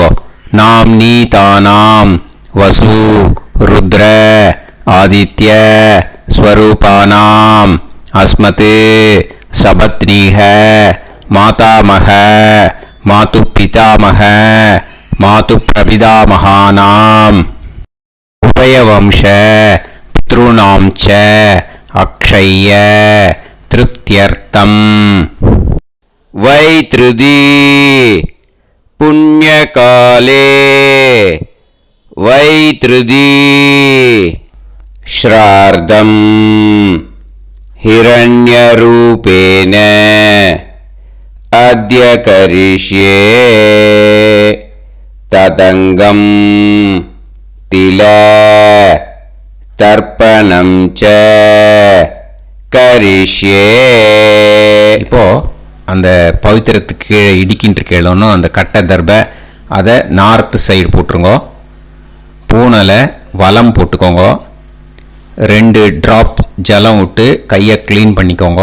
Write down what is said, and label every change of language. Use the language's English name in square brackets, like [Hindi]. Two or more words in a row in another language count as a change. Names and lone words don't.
[Sanskrit] नाम् नी तानाम् वसु रुद्र आदित्य स्वरूपाणाम् अस्मत् सपत्नीक मातामह मातु पितामह मातु प्रपितामहानाम् उभयवंश पितृणाम् च अक्षय्य तृप्त्यर्थम्. वैधृति पुण्यकाले वैधृति श्राद्धम् हिरण्यरूपेण अद्य करिष्ये तदङ्गं तिल तर्पणं च करिष्ये. [Tamil] இப்போ அந்த பவித்திரத்துக்கு கீழே இடிக்கின்ற கீழே அந்த கட்டை தர்பை அதை நார்த்து சைடு போட்டுருங்க. பூனலை வலம் போட்டுக்கோங்க. 2 ட்ராப் ஜலம் விட்டு கையை க்ளீன் பண்ணிக்கோங்க.